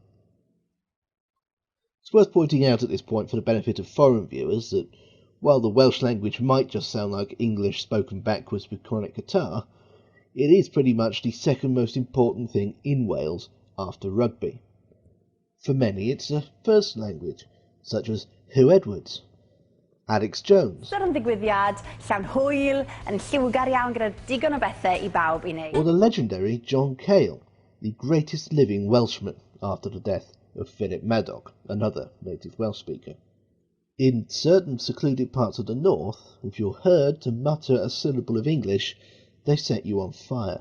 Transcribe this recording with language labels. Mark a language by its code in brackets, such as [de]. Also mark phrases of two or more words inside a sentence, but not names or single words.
[en] It's worth pointing out at this point, for the benefit of foreign viewers, that while the Welsh language might just sound like English spoken backwards with chronic catarrh, it is pretty much the second most important thing in Wales after rugby. For many it's a first language, such as Who Edwards? Alex Jones, [cy] Yn ddigwyddiad llawn hwyl yn lliwgar iawn gyda digon o bethau I bawb I [en] or [cy] wneud. [en] the legendary John Cale, the greatest living Welshman after the death of Philip Maddock, another native Welsh speaker. In certain secluded parts of the north, if you're heard to mutter a syllable of English, they set you on fire.